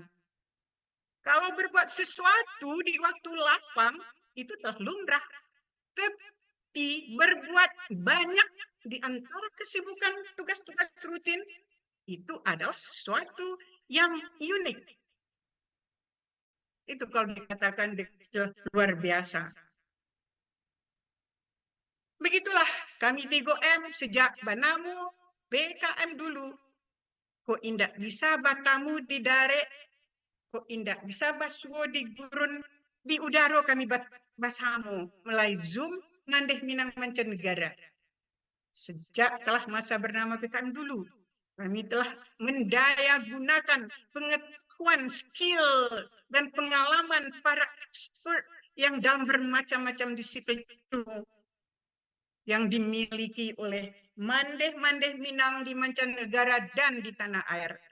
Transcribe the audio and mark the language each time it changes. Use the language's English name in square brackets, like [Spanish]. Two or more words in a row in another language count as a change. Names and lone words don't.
[Indonesian] Kalau berbuat sesuatu di waktu lapang itu telah lumrah, tetapi berbuat banyak di antara kesibukan tugas-tugas rutin itu adalah sesuatu yang unik. Itu kalau dikatakan luar biasa. Begitulah kami 3M sejak banamu BKM dulu. [Minangkabau] Kok indak bisa batamu di dare, kok indak bisa basuo di gurun, di udara kami basamu mulai Zoom Mandeh Minang Mancanegara. [Indonesian] Sejak telah masa bernama BKM dulu, kami telah mendaya gunakan pengetahuan, skill, dan pengalaman para expert yang dalam bermacam-macam disiplin ilmu yang dimiliki oleh mandeh-mandeh Minang di mancanegara dan di tanah air.